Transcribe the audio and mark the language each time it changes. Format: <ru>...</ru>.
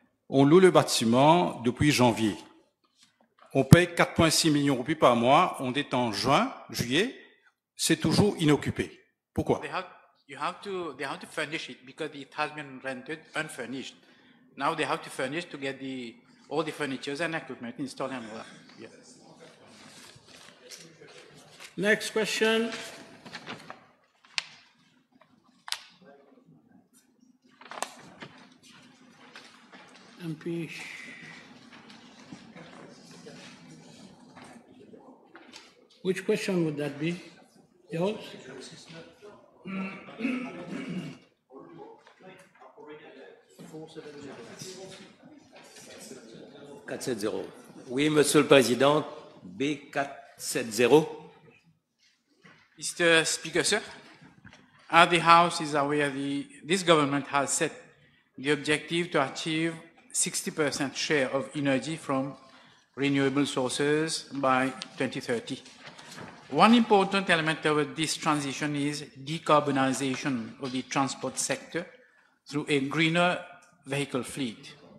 <fr>On loue le bâtiment depuis janvier. On paye 4,6 millions de roupies par mois. On est en juillet. C'est toujours inoccupé. Pourquoi?</fr> <en>They have to furnish it because it has been rented unfurnished. Now they have to furnish to get the all the furniture and equipment installed and all that. Yeah. Next question. MP. Which question would that be? Yours?</en> <fr>Oui, Monsieur le Président, B470.</fr> <en>Mr. Speaker, sir, as the House is aware, this government has set the objective to achieve 60% share of energy from renewable sources by 2030. One important element of this transition is decarbonization of the transport sector through a greener vehicle fleet.</en>